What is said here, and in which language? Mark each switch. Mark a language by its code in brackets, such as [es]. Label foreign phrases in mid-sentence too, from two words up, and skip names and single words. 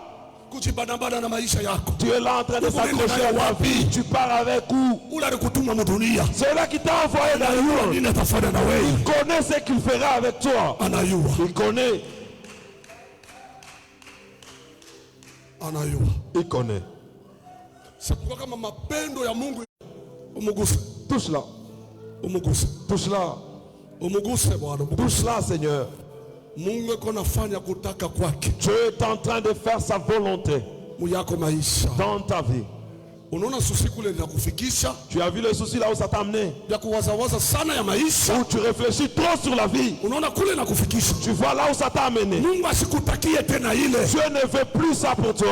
[fr] Tu es là en train de s'accrocher à ta vie. Tu pars avec où? C'est là qui t'a envoyé dans le monde. Il connaît ce qu'il fera avec toi. Il connaît. Il connaît. C'est pourquoi comme [sw] mapendo ya Mungu [fr] touche là. Touche là. Touche là, Seigneur. [sw] Mungu konafanya kutaka kwake. [fr] Dieu est en train de faire sa volonté dans ta vie. Tu as vu le souci là où ça t'a amené. Où tu réfléchis trop sur la vie. Tu vois là où ça t'a amené. Dieu ne veut plus ça pour toi.